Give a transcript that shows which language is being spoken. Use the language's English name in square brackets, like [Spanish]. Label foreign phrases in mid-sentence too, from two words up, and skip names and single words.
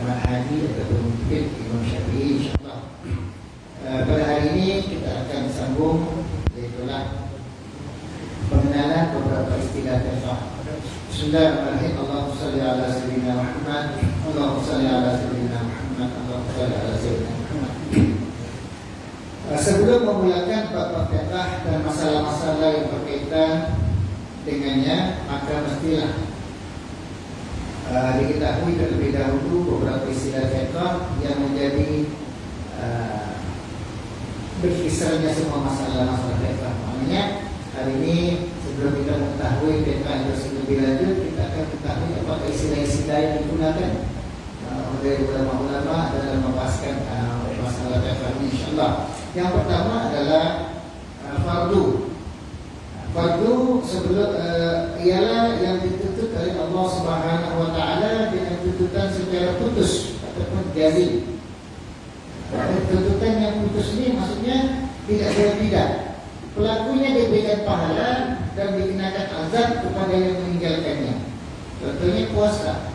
[Malay] Hanafi ataupun mungkin Imam Syafi'i, insyaAllah. Pada hari ini kita akan sambung, iaitulah pengenalan beberapa istilah fiqh. [Arabic] بسم الله الرحمن الرحيم. اللهم صل على سيدنا محمد، اللهم صل على سيدنا محمد، اللهم صل على سيدنا محمد. [Malay] Sebelum memulakan bab fiqh dan masalah-masalah yang berkaitan dengannya, maka mestilah diketahui terlebih dahulu beberapa istilah fiqh yang menjadi berkisarnya semua masalah-masalah fiqh. Maknanya hari ini sebelum kita mengetahui fiqh itu lebih lanjut, kita akan ketahui apakah istilah-istilah yang digunakan oleh ulama-ulama dalam membahaskan masalah fiqh ini, insyaallah. Yang pertama adalah fardu. Fardu sebelum ialah yang dituntut oleh Allah [Arabic] سبحانه وتعالى [Malay] dengan tuntutan secara putus ataupun jazim. Tuntutan yang putus ini maksudnya tidak. Pelakunya diberikan pahala dan dikenakan azab kepada yang meninggalkannya. Contohnya puasa.